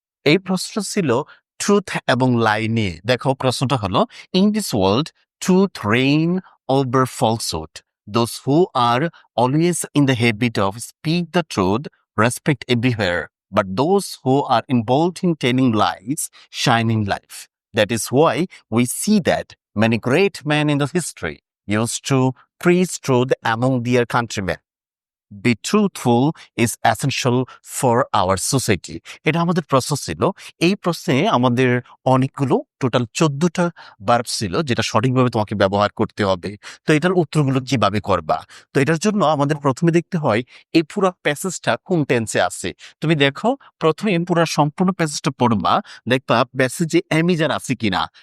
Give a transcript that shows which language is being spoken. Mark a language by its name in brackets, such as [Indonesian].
[Bangla] এই প্রশ্নটা ছিল ট্রুথ এবং লাই নিয়ে। দেখো, প্রশ্নটা হলো, [English] In this world truth reign over falsehood, those who are always in the habit of speak the truth respect everywhere, but those who are involved in telling lies shine in life. That is why we see that many great men in the history used to preach truth among their countrymen. Be truthful is essential for our society. [Bangla] এটা আমাদের প্রশ্ন ছিল। এই প্রশ্নে আমাদের অনেকগুলো total 14টা verb ছিল, যেটা সঠিকভাবে তোমাকে ব্যবহার করতে হবে। তো এটার উত্তরগুলো কিভাবে করবা? তো এটার জন্য আমাদের প্রথমে দেখতে হয় এই পুরো প্যাসেজটা কোন টেন্সে আছে। তুমি দেখো, প্রথমে পুরো সম্পূর্ণ প্যাসেজটা পড়বা, দেখবা প্যাসেজে অ্যামিজার আছে কিনা।